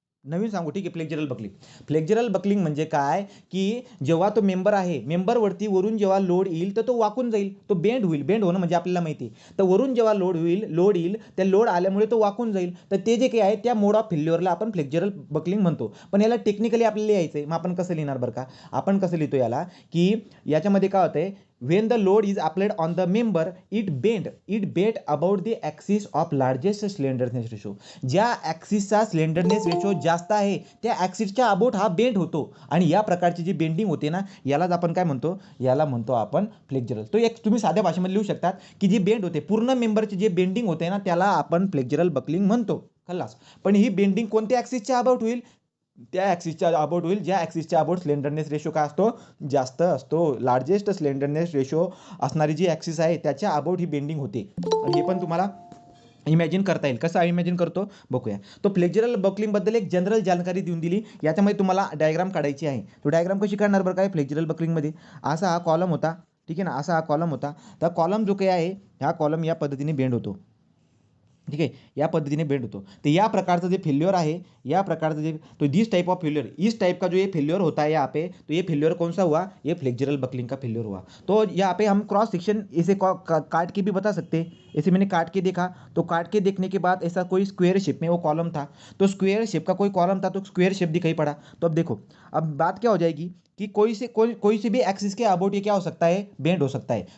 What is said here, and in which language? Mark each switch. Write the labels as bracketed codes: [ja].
[mr] नवीन सांगू. ठीक आहे, फ्लेक्चरल बकलिंग म्हणजे काय, की जेव्हा तो मेंबर आहे, मेंबरवरती वरून जेव्हा लोड येईल तर तो वाकून जाईल, तो बेंड होईल. बेंड होणं म्हणजे आपल्याला माहिती आहे. तर वरून जेव्हा लोड येईल, त्या लोड आल्यामुळे तो वाकून जाईल. तर ते जे काही आहे त्या मोड ऑफ फेल्युअरला आपण फ्लेक्चरल बकलिंग म्हणतो. पण याला टेक्निकली आपल्याला लिहायचं आहे. मग आपण कसं लिहिणार बरं का? आपण कसं लिहितो याला, की याच्यामध्ये काय होतंय, [en] when the load is applied on the member it bent about the axis of largest slenderness ratio. [mr] ज्या ॲक्सिसचा स्लेंडरनेस रेशो जास्त आहे त्या ॲक्सिसच्या अबाउट हा बेंड होतो. आणि या प्रकारची जी बेंडिंग होते ना, यालाच आपण काय म्हणतो, याला म्हणतो आपण फ्लेक्चरल. तो एक तुम्ही साध्या भाषेमध्ये लिहू शकतात, की जी बेंड होते पूर्ण मेंबरची जे बेंडिंग होते ना त्याला आपण फ्लेक्चरल बकलिंग म्हणतो. खल्लास. पण ही बेंडिंग कोणत्या ॲक्सिसच्या अबाउट होईल, त्या ॲक्सिसच्या अबाउट होईल ज्या ॲक्सिसच्या अबाउट स्लेंडरनेस रेशो काय असतो, जास्त असतो. लार्जेस्ट स्लेंडरनेस रेशो असणारी जी ॲक्सिस आहे त्याच्या अबाउट ही बेंडिंग होते. आणि हे पण तुम्हाला इमॅजिन करता येईल. कसं इमॅजिन करतो बघूया. तो फ्लेक्चरल बकलिंगबद्दल एक जनरल जानकारी देऊन दिली. याच्यामध्ये तुम्हाला डायग्राम काढायची आहे. तो डायग्राम कशी काढणार बरं काय, फ्लेक्चरल बकलिंगमध्ये असा हा कॉलम होता. ठीक आहे ना, असा हा कॉलम होता. तर कॉलम जो काही आहे हा कॉलम या पद्धतीने बेंड होतो. [hi] ठीक है, [mr] या पद्धतीने बेंड होतो. तो या प्रकारचं जे फेल्योर आहे, या प्रकारचं जे तो [en] this type of failure, [hi] इस टाइप का जो ये फेल्योर होता है यहाँ पे, तो ये फेल्योर कौन सा हुआ, ये फ्लेक्चरल बकलिंग का फेल्योर हुआ. तो यहाँ पे हम क्रॉस सेक्शन इसे काट के भी बता सकते हैं. ऐसे मैंने काट के देखा, तो काट के देखने के बाद ऐसा कोई स्क्वायर शेप में वो कॉलम था, तो स्क्वायर शेप का कोई कॉलम था, तो स्क्वायर शेप दिखाई पड़ा. तो अब देखो, अब बात क्या हो जाएगी कि कोई से भी एक्सिस के अबाउट ये क्या हो सकता है, बेंड हो सकता है.